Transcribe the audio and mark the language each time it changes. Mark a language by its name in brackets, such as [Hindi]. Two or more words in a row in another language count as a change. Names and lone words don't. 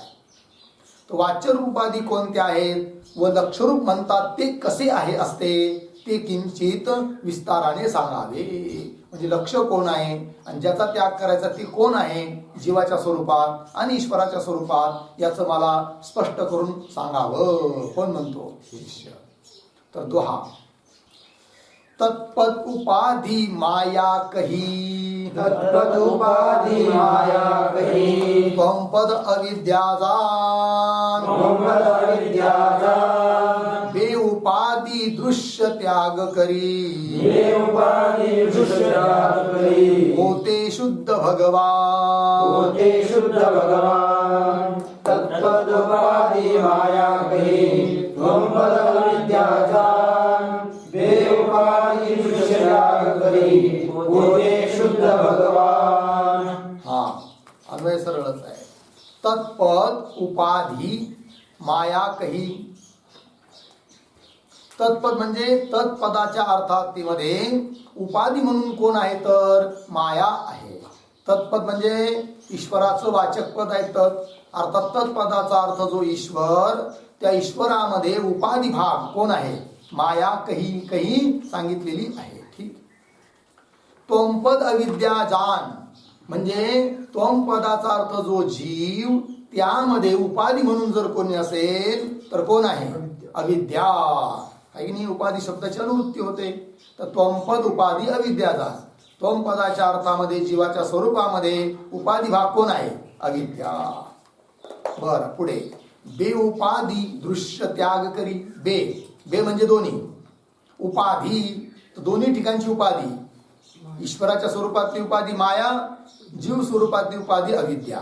[Marathi] तर वाच्यरूप उपाधी कोणत्या आहेत व लक्षरूप म्हणतात ते कसे आहे असते ते किंचित विस्ताराने सांगावे. म्हणजे लक्ष कोण आहे आणि ज्याचा त्याग करायचा ते कोण आहे, जीवाच्या स्वरूपात आणि ईश्वराच्या स्वरूपात, याचं मला स्पष्ट करून सांगावं. कोण म्हणतो? शिष्य. तर दोहा. [Hindi] तत्पद उपाधी माया कही, तत्पद उपाधी माया कही, त्वं पद अविद्या जान, त्वं पद अविद्या जान, बे उपाधी दृश्य त्याग करी, ये उपाधी दृश्य त्याग करी, होते शुद्ध भगवान, होते शुद्ध भगवान. तत्पद उपाधी माया कही, त्वं पद अविद्या जान, ये उपाधी दृश्य त्याग करी, होते शुद्ध भगवान. [Marathi] हा अन्वय सरळच आहे. [Hindi] तत्पद उपाधी माया कही. [Marathi] तत्पद म्हणजे तत्पदाच्या अर्थातीमध्ये उपाधी म्हणून कोण आहे तर माया आहे. तत्पद म्हणजे ईश्वराचं वाचक पद आहे. तत् अर्थात तत्पदाचा अर्थ जो ईश्वर, त्या ईश्वरामध्ये उपाधी भाग कोण आहे? [Hindi] माया कही [Marathi] कही सांगितलेली आहे. ठीक. [Hindi] त्वं पद अविद्या जान [Marathi] म्हणजे त्वं पदाचा अर्थ जो जीव, त्यामध्ये उपाधी म्हणून जर कोणी असेल तर कोण आहे? अविद्या. काही नाही, उपाधी शब्दाची अनुवृत्ती होते. [Hindi] तर त्वं पद उपाधी अविद्या जान. [Marathi] त्वं पदाच्या अर्थामध्ये जीवाच्या स्वरूपामध्ये उपाधी भाग कोण आहे? अविद्या. बर पुढे. [Hindi] बे उपाधी दृश्य त्याग करी. [Marathi] बे बे म्हणजे दोन्ही. उपाधी तर दोन्ही ठिकाणची उपाधी. ईश्वराच्या स्वरूपातली उपाधी माया, जीव स्वरूपातली उपाधी अविद्या.